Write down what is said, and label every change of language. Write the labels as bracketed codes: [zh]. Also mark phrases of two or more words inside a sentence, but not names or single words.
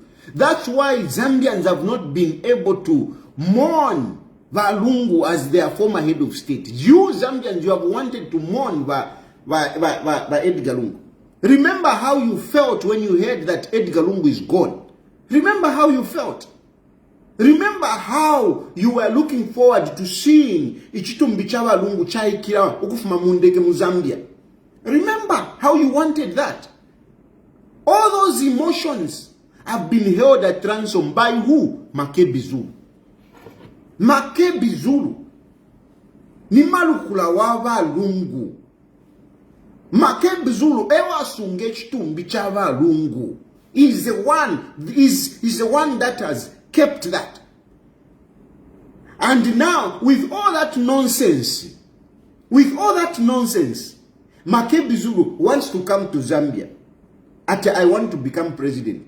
[en] That's why Zambians have not been able to mourn Valungu as their former head of state. You Zambians, you have wanted to mourn Edgar Lungu. Remember how you felt when you heard that Edgar Lungu is gone. Remember how you felt. Remember how you were looking forward to seeing [bem] ichitumbi chabalungu chaikira ukufuma mundeke mu Zambia. [en] Remember how you wanted that. All those emotions have been held at ransom by who? Makebi Zulu. Makebi Zulu. [bem] Ni malukula wabalungu. Makebi Zulu ewa sunge chitumbi chabalungu. [en] Is the one that has kept that. And now, with all that nonsense, Makebi Zulu wants to come to Zambia. I want to become president.